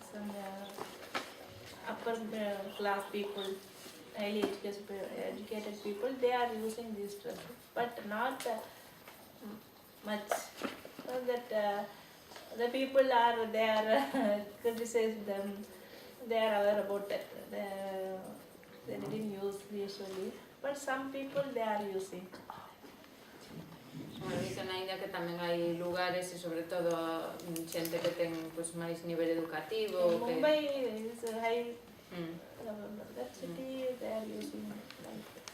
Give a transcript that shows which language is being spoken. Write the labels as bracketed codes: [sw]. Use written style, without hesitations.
[en] Some upper class people, highly educated people, they are using these dresses, but not much. So that the people are there criticize them. They are aware about it. They didn't use usually, but some people they are using. [gl] Bueno, dicen ainda que tamén hai lugares e sobre todo xente que ten pues, máis nivel educativo. [en] In Mumbai is a high that city they are using like